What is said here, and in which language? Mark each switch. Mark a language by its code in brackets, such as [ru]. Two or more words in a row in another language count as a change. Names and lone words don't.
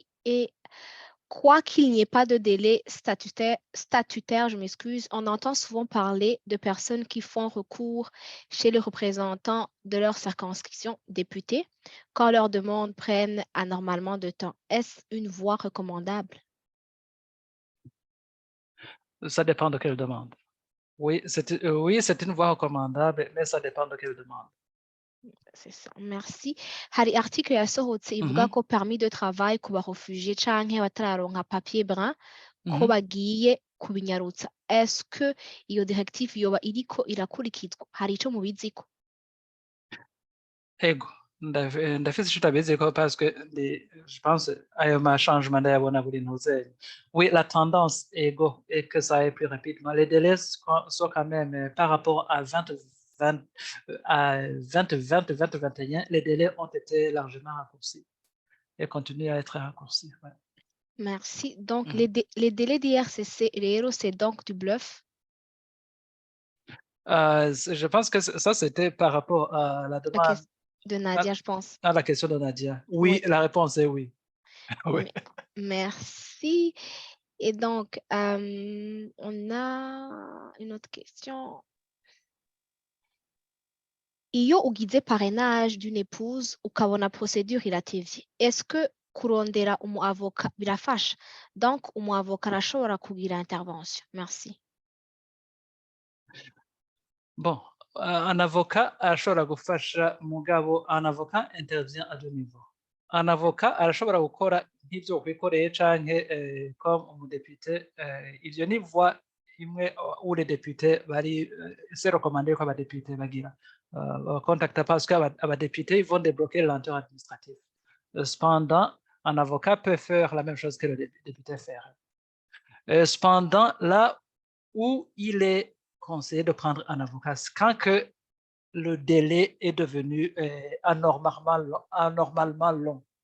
[fr] Et quoi qu'il n'y ait pas de délai statutaire, je m'excuse, on entend souvent parler de personnes qui font recours chez les représentants de leur circonscription députés quand leurs demandes prennent anormalement de temps. Est-ce une voie recommandable? Ça dépend de quelle demande. Oui, c'est une voie recommandable, mais ça dépend de quelle demande. C'est ça. Merci. [rn] Hari article yasohotse ivuga ko [fr] permis de travail [rn] ku barefugiés canke batararonka [fr] papier brun [rn] ko bagiye kubinyarutsa. [fr] Est-ce que [rn] iyo directive yoba iriko irakurikizwa? Hari ico mubiziko? Ego, ndafise ico utabiziko [fr] parce que je pense [rn] ayo machangement ndayabona buri ntuzenye. [fr] Oui, la tendance ego est que ça aille plus rapidement. Les délais sont quand même par rapport à 2021, les délais ont été largement raccourcis et continuent à être raccourcis. Ouais. Merci. Donc, les délais d'IRCC, c'est donc du bluff? Je pense que ça, c'était par rapport à la demande. De Nadia, je pense. À la question de Nadia. Oui, la réponse est oui. Oui. Merci. Et donc, on a une autre question. [rn] Iyo ugize [fr] parrainage d'une épouse [rn] ukabona procédure iratevye, [fr] est-ce que [rn] kurondera umu avocat birafasha? Donc, umu avocat arashobora kugira intervention. [fr] Merci. Bon, un avocat [rn] ashobora gufasha mugabo [fr] un avocat intervient à deux niveaux. Un avocat [rn] arashobora gukora nk'ivyo kwikoreye canke comme umudepite ivyo ni voie imwe [fr] où les députés [rn] bari [fr] c'est recommandé [rn] ko abadepite bagira contacta [fr] parce que [rn] abadepite [fr] ils vont débloquer le lenteur administrative. Cependant, un avocat peut faire la même chose que le député faire. Cependant, là où il est conseillé de prendre un avocat, quand que le délai est devenu anormalement long.